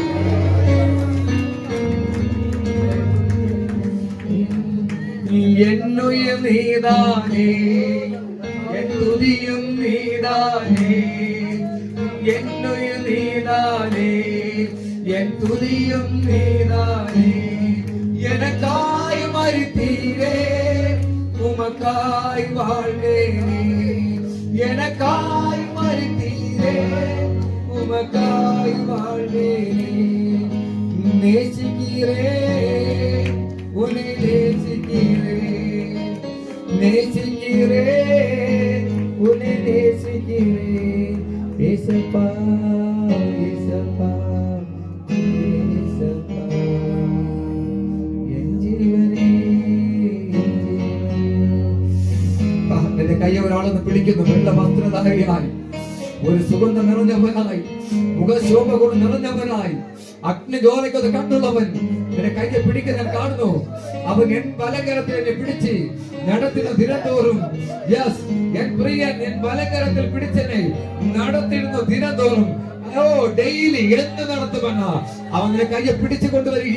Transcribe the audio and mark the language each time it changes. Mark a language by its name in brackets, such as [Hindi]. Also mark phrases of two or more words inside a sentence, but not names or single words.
[Tamil] என்னுயும் நீதானே, என் துதியும் நீதானே, என்னுயும் நீதானே, என் துதியும் நீதானே. எனக்காய் மரித்தீரே, உமக்காய் வாழ்வேனே. எனக்காய் மரித்தீரே, உமக்காய் வாழ்வேனே. நேசிக்கிறேன், உன்னை நேசிக்கிறேன், நேசிக்கிறேன், உன்னை நேசிக்கிறேன். ஏசப்பா ஏசப்பா ஏசப்பா, என் ஜீவனே என் ஜீவனே. [Malayalam] എന്റെ കൈ ഒരാളെന്ന് പിടിക്കുന്നു. വെള്ള വസ്ത്രധാരിയായി, ഒരു സുഗന്ധം നിറഞ്ഞവനായി, മുഖശോഭ കൊണ്ട് നിറഞ്ഞവനായി, അഗ്നിജ്വാലയ്ക്കത് കണ്ടുള്ളവൻ എന്റെ കൈയെ പിടിക്കാൻ ഞാൻ കാണുന്നു. അവൻ എൻ വലങ്കരത്തിൽ എന്നെ പിടിച്ച് നടത്തുന്ന ദിനംതോറും, എൻ പ്രിയൻ എൻ വലങ്കരത്തിൽ പിടിച്ചെന്നെ നടത്തിരുന്ന ദിനംതോറും, ഡെയിലി എന്ത് നടത്തുമെന്ന അവന്റെ കയ്യെ പിടിച്ചു കൊണ്ടുവരിക.